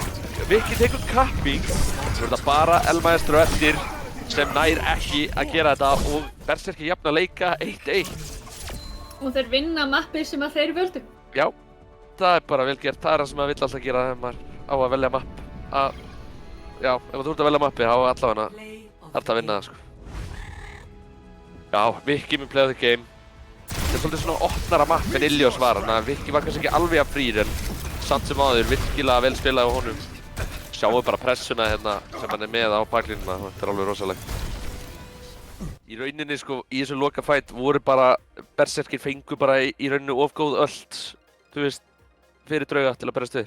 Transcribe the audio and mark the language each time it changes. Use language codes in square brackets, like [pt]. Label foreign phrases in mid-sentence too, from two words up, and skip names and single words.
[is] Viki tekur kapping, það verður bara Elmaestro eftir sem nær ekki að gera þetta og berserkir jafna leika 1-1. Og þeir vinna mappið sem að þeir völdu. Já, það er bara vel gert, það er það sem maður vill alltaf gera þegar maður á að velja mapp. Já, ef þú ert að velja mappi, þá allavega þarf það að vinna það sko. Já, Viki mun [en] play of the game. [is] Þetta er svolítið svona opnara mapp en Ilios var, þannig að Viki var kannski ekki alveg að frýr en samt sem áður virkilega vel spilað á honum. Sjáum bara pressuna hérna sem hann er með á baklínuna, þetta er alveg rosalegt. Í rauninni sko, í þessu loka fight voru bara, berserkir fengu bara í rauninni of góð öld, þú veist, fyrir drauga til að berast við.